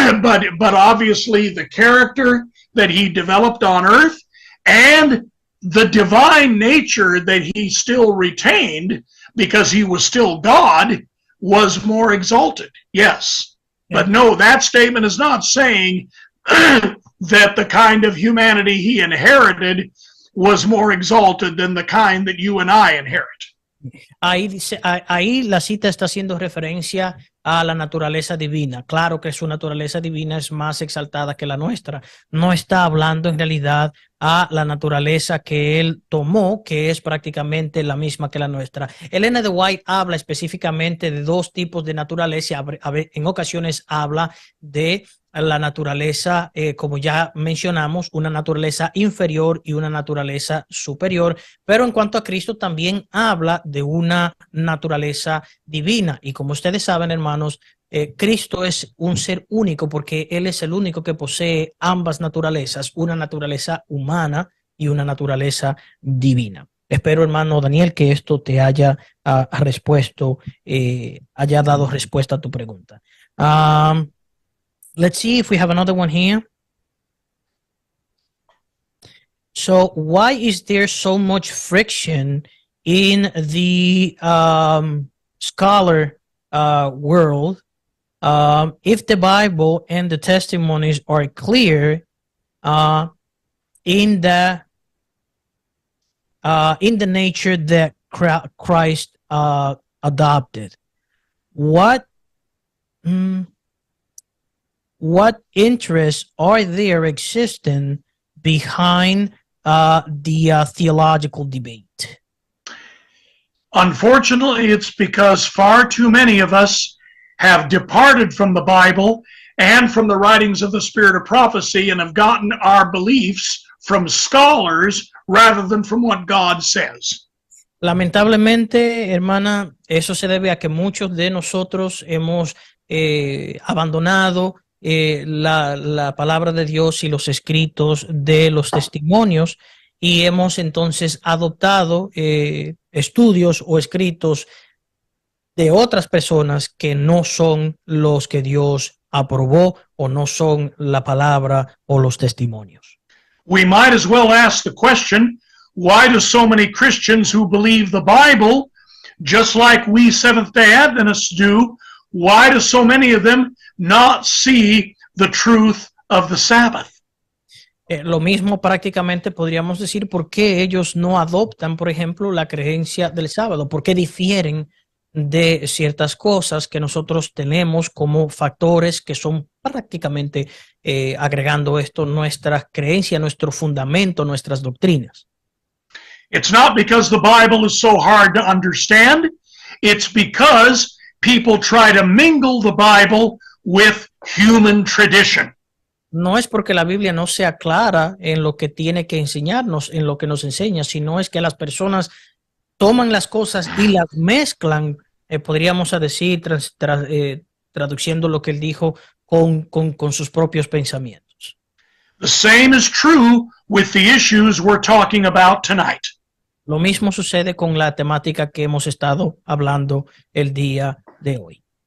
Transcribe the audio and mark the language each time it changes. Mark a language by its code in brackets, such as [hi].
[en] But obviously the character that he developed on earth and the divine nature that he still retained, because he was still God, was more exalted. Yes. Yeah. But no, that statement is not saying that the kind of humanity he inherited was more exalted than the kind that you and I inherit. [es] Ahí dice, ahí la cita está haciendo referencia a la naturaleza divina. Claro que su naturaleza divina es más exaltada que la nuestra. No está hablando en realidad a la naturaleza que él tomó, que es prácticamente la misma que la nuestra. Elena de White habla específicamente de dos tipos de naturaleza. En ocasiones habla de la naturaleza, como ya mencionamos, una naturaleza inferior y una naturaleza superior, pero en cuanto a Cristo también habla de una naturaleza divina. Y como ustedes saben, hermanos, Cristo es un ser único, porque Él es el único que posee ambas naturalezas, una naturaleza humana y una naturaleza divina. Espero, hermano Daniel, que esto te haya haya dado respuesta a tu pregunta. [en] Let's see if we have another one here. So why is there so much friction in the scholar world if the Bible and the testimonies are clear in the nature that Christ adopted? What interests are there existing behind the theological debate? Unfortunately, it's because far too many of us have departed from the Bible and from the writings of the Spirit of prophecy and have gotten our beliefs from scholars rather than from what God says. [es] Lamentablemente, hermana, eso se debe a que muchos de nosotros hemos abandonado la palabra de Dios y los escritos de los testimonios y hemos entonces adoptado estudios o escritos de otras personas que no son los que Dios aprobó o no son la palabra o los testimonios. [en] We might as well ask the question, why do so many Christians who believe the Bible, just like we Seventh-day Adventists do, why do so many of them not see the truth of the Sabbath? [es] Lo mismo prácticamente podríamos decir por qué ellos no adoptan, por ejemplo, la creencia del sábado, por qué difieren de ciertas cosas que nosotros tenemos como factores que son prácticamente agregando esto nuestras creencias, nuestro fundamento, nuestras doctrinas. [en] It's not because the Bible is so hard to understand. It's because people try to mingle the Bible with human tradition. [es] No es porque la Biblia no sea clara en lo que tiene que enseñarnos, en lo que nos enseña, sino es que las personas toman las cosas y las mezclan, podríamos decir, traduciendo lo que él dijo con sus propios pensamientos. [en] The same is true with the issues we're talking about tonight. [es] Lo mismo sucede con la temática que hemos estado hablando el día de hoy.